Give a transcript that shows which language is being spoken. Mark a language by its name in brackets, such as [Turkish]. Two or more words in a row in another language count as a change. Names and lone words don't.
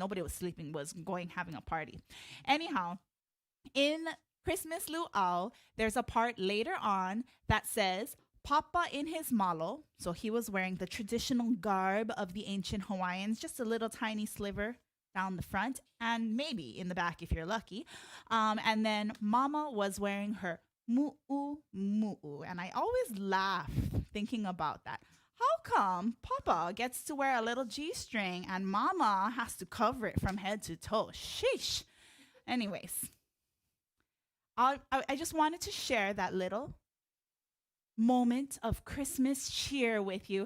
[English] Nobody was sleeping, was going having a party. Anyhow, in Christmas Luau, there's a part later on that says, Papa in his malo, so he was wearing the traditional garb of the ancient Hawaiians, just a little tiny sliver down the front and maybe in the back if you're lucky. And then Mama was wearing her muʻumuʻu. And I always laugh thinking about that. How come Papa gets to wear a little G-string and Mama has to cover it from head to toe? Sheesh. Anyways, I just wanted to share that little moment of Christmas cheer with you.